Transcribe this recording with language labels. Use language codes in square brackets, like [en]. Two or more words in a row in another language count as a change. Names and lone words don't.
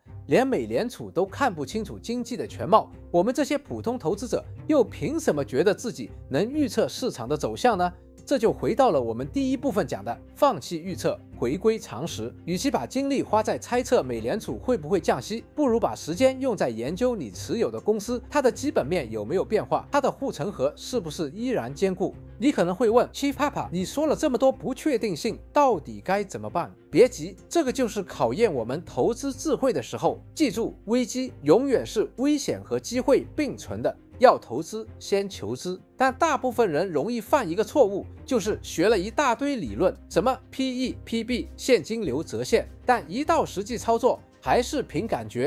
[zh] 連美聯儲都看不清楚經濟的全貌，我們這些普通投資者又憑什麼覺得自己能預測市場的走向呢？這就回到了我們第一部分講的，放棄預測，回歸常識。與其把精力花在猜測美聯儲會不會降息，不如把時間用在研究你持有的公司，它的基本面有沒有變化，它的護城河是不是依然堅固。你可能會問 Chief Papa，你說了這麼多不確定性，到底該怎麼辦？別急，這個就是考驗我們投資智慧的時候。記住，危機永遠是危險和機會並存的。要投資先求知，但大部分人容易犯一個錯誤，就是學了一大堆理論，什麼 PE、PB、現金流折現，但一到實際操作還是憑感覺。